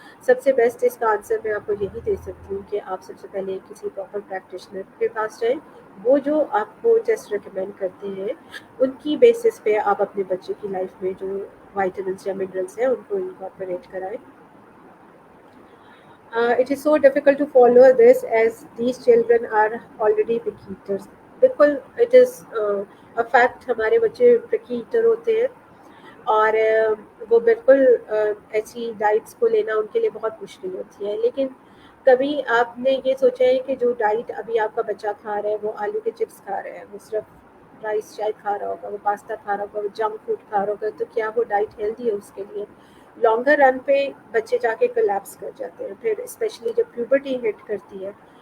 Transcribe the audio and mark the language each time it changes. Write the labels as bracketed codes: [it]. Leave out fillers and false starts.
[ur] سب سے بیسٹ اس کا آنسر میں آپ کو یہی دے سکتی ہوں کہ آپ سب سے پہلے کسی پراپر پریکٹیشنر کے پاس جائیں. وہ جو آپ کو ٹیسٹ ریکمینڈ کرتے ہیں ان کی بیسس پہ آپ اپنے بچے کی لائف میں جو وائٹامنس یا منرلس ہیں ان کو انکارپوریٹ کرائیں. [en] It is so difficult to follow this as these children are already picky eaters. [ur] بالکل [en] it is a fact, [ur] ہمارے بچے picky eater ہوتے ہیں اور وہ بالکل ایسی ڈائٹس کو لینا ان کے لیے بہت مشکل ہوتی ہے. لیکن کبھی آپ نے یہ سوچا ہے کہ جو ڈائٹ ابھی آپ کا بچہ کھا رہا ہے, وہ آلو کے چپس کھا رہا ہے, وہ صرف رائس شاید کھا رہا ہوگا, وہ پاستا کھا رہا ہوگا, وہ جنک فوڈ کھا رہا ہوگا, تو کیا وہ ڈائٹ ہیلدی ہے اس کے لیے؟ لانگر رن پہ بچے جا کے کولیپس کر جاتے ہیں, پھر اسپیشلی جب پیوبرٹی ہٹ کرتی ہے.